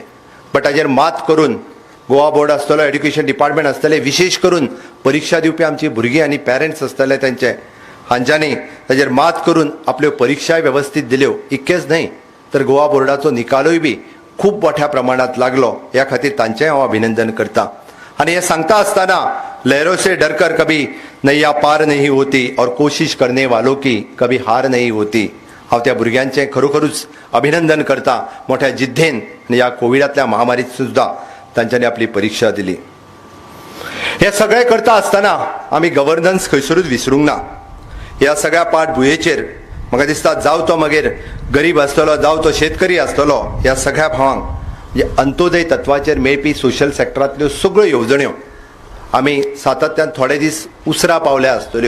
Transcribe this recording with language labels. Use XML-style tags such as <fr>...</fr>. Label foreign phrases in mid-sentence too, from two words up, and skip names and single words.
<kok>बट ताजेर मात करून गोवा बोर्ड आसतलो,</kok> <en>education department</en> <kok>आसतले, विशेष करून परीक्षा दिवपी आमची भुरगीं आनी पेरंट्स आसतले तेंचे हांच्यांनी ताजेर मात करून आपल्यो परीक्षाय वेवस्थीत दिल्यो. इतकेंच न्हय तर गोवा बोर्डाचो निकालूय बी खूब मोठ्या प्रमाणांत लागलो. ह्या खातीर तांचेंय हांव अभिनंदन करतां. आनी हें सांगता आसतना</kok> <hi>लहरों से डरकर कभी नैया पार नहीं होती और कोशिश करने वालों की कभी हार नहीं होती.</hi> <kok>हांव त्या भुरग्यांचें खरोखरूच अभिनंदन करतां. मोठ्या जिद्देन ह्या कोविडांतल्या महामारीत सुद्दां तांच्यांनी आपली परीक्षा दिली. हें सगळें करता आसतना आमी गव्हर्नन्स खंयसरूच विसरूंक ना. ह्या सगळ्या पाठभुयेचेर म्हाका दिसता जावं तो मागीर गरीब आसतलो जावं तो शेतकरी आसतलो ह्या सगळ्या भावांक म्हणजे अंत्योदय तत्वाचेर मेळपी सोशल सेक्टरांतल्यो सगळ्यो येवजण्यो आमी सातत्यान थोडे दीस उसरा पावल्या आसतल्यो.</kok>